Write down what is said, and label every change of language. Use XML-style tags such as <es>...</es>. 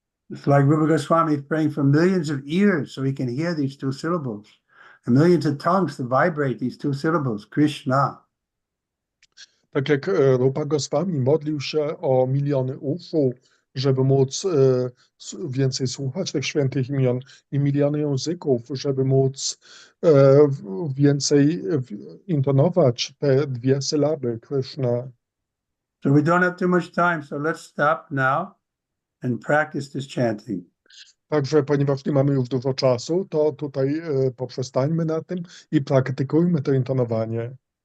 <en>It's like Rupa Goswami praying for millions of ears so he can hear these two syllables, and millions of tongues to vibrate these two syllables, Krishna.</en> <pl>Tak jak Rupa Goswami modlił się o miliony uszu, żeby móc więcej słuchać tych świętych imion, i miliony języków, żeby móc więcej intonować te dwie sylaby Krishna.</pl> <en>So we don't have too much time, so let's stop now and practice this chanting.</en> <pl>Także ponieważ nie mamy już dużo czasu, to tutaj poprzestańmy na tym i praktykujmy to intonowanie.</pl>